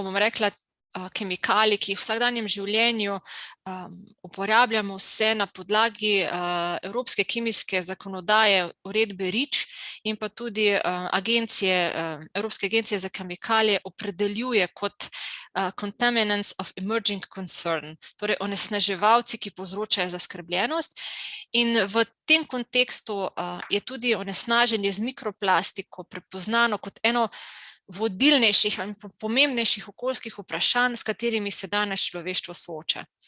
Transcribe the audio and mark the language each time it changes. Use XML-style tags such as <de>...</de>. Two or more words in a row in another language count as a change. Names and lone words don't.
<sl>bom rekla, kemikalij, ki jih v vsakdanjem življenju uporabljamo vse na podlagi Evropske kemijske zakonodaje, uredbe REACH in pa tudi Evropske agencije za kemikalije opredeljuje kot</sl> <en>contaminants of emerging concern,</en> <sl>torej onesnaževalci, ki povzročajo zaskrbljenost. In v tem kontekstu je tudi onesnaženje z mikroplastiko prepoznano kot eno vodilnejših in pomembnejših okoljskih vprašanj, s katerimi se danes človeštvo sooča.</sl>